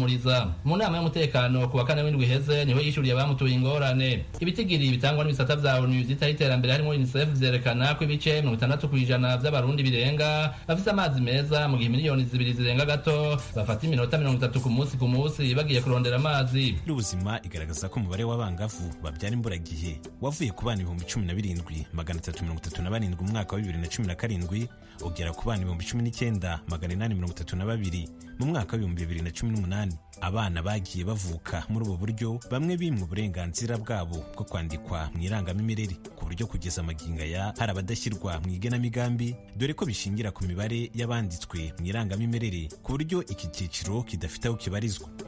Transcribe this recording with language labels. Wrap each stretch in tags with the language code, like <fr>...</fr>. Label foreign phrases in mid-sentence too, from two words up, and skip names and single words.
<rn>Mu nama y'umutekano imibonano ku wa kane w'indwi iheze niho yishuriye abamutuye ingorane. Ibitigiri bitangwa n'ibisata vya ONU vyitaho iterambere harimo UNICEF vyerekana ko ibice 60% vy'abarundi birenga bafise amazi meza, mu gihe miliyoni 2 zirenga gato bafata iminota 30 ku munsi bagiye kurondera amazi.</rn> <rw>Ubuzima igaragaza ko umubare w'abangavu babyara imburagihe wavuye ku bana 17,337 mu mwaka wa 2017 ugera ku bana 19,832 mu mwaka wa 2018. Abana bagiye bavuka muri ubu buryo bamwe bimwe uburenganzira bwabo bwo kwandikwa mu irangamimerere, ku buryo kugeza amagingo aya hari abadashyirwa mu igenamigambi, dore ko bishingira ku mibare y'abanditswe mu irangamimerere, ku buryo iki cyiciro kidafite aho kibarizwa.</rw>